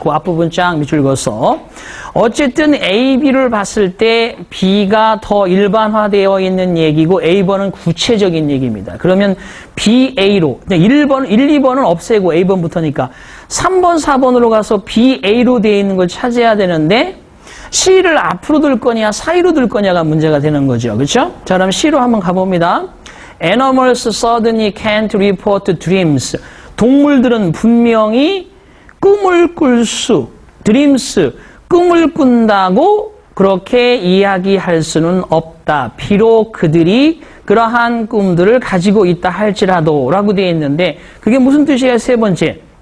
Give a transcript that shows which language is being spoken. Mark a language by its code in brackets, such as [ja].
[ko] 그 앞부분 쫙 밑줄 그어서 어쨌든 A, B를 봤을 때 B가 더 일반화되어 있는 얘기고 A번은 구체적인 얘기입니다. 그러면 B, A로 1번, 1, 2번은 없애고 A번부터니까 3번, 4번으로 가서 B, A로 되어 있는 걸 찾아야 되는데 C를 앞으로 들 거냐 사이로 들 거냐가 문제가 되는 거죠. 그렇죠? 자, 그럼 C로 한번 가봅니다. [en] Animals suddenly can't report dreams. [ko] 동물들은 분명히 꿈을 꿀 수, dreams, 꿈을 꾼다고 그렇게 이야기할 수는 없다. 비록 그들이 그러한 꿈들을 가지고 있다 할지라도 라고 되어 있는데 그게 무슨 뜻이에요? 세 번째.